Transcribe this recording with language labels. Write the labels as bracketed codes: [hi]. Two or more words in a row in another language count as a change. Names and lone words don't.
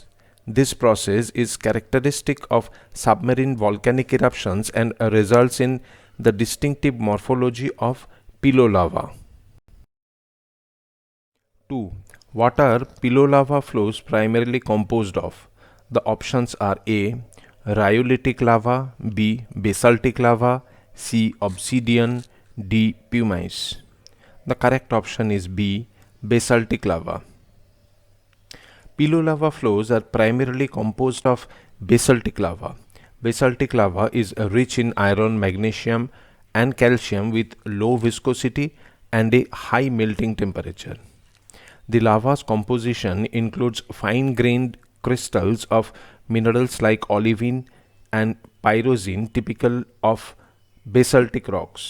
[en] This process is characteristic of submarine volcanic eruptions and results in the distinctive morphology of pillow lava. 2. What are pillow lava flows primarily composed of? The options are A. Rhyolitic lava, B. Basaltic lava, C. Obsidian, D. Pumice. The correct option is B. Basaltic lava. Pillow lava flows are primarily composed of basaltic lava. Basaltic lava is rich in iron, magnesium, and calcium with low viscosity and a high melting temperature. The lava's composition includes fine-grained crystals of minerals like olivine and pyroxene, typical of basaltic rocks.